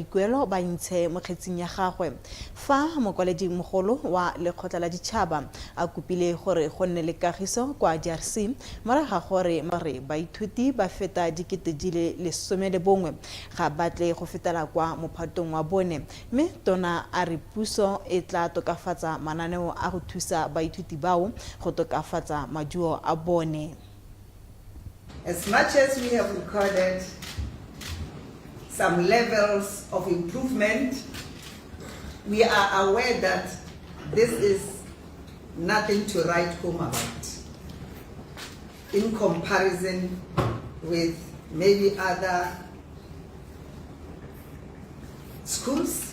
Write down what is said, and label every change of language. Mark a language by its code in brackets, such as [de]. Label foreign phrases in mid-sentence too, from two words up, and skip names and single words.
[tn] boikuelo ba ntshe mo kgetseng ya gagwe fa mokwaledi mogolo wa lekgotla la ditšhaba a kopile gore go nne le kagiso kwa DRC morago ga gore baithuti ba feta 11,000 ga batle go fetela kwa mophatong wa bone mme tona a re puso e tla tokafatsa mananeo a go thusa baithuti bao go tokafatsa maduo a bone. [en] As much as we have recorded some levels of improvement, we are aware that this is nothing to write home about in comparison with maybe other schools.